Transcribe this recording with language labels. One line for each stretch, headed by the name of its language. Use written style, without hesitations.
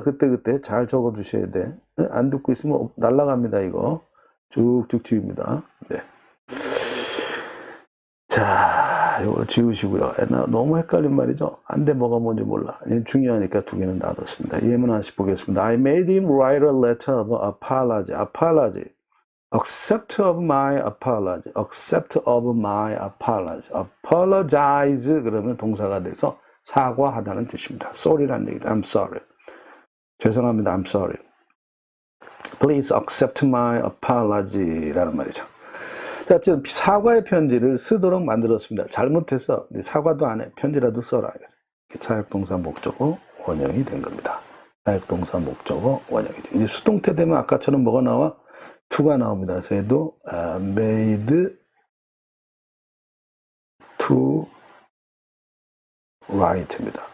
Korean: 그때그때 잘 적어주셔야 돼. 네, 안 듣고 있으면 날라갑니다. 이거 쭉쭉 지웁니다. 네. 자, 이거 지우시고요. 너무 헷갈린 말이죠. 안 돼, 뭐가 뭔지 몰라. 중요하니까 두 개는 놔뒀습니다. 예문 하나씩 보겠습니다.
English: I made him write a letter of apology. apology. accept of my apology. accept of my apology.
Korean: apologize 그러면 동사가 돼서 사과하다는 뜻입니다. sorry라는 얘기죠.
English: I'm sorry.
Korean: 죄송합니다.
English: I'm sorry. Please accept my apology라는
Korean: 말이죠. 자, 지금 사과의 편지를 쓰도록 만들었습니다. 잘못해서 사과도 안 해. 편지라도 써라. 사역동사 목적어 원형이 된 겁니다. 사역동사 목적어 원형이 돼. 이제 수동태 되면 아까처럼 뭐가 나와? to가 나옵니다. 그래서 얘도 made to write입니다.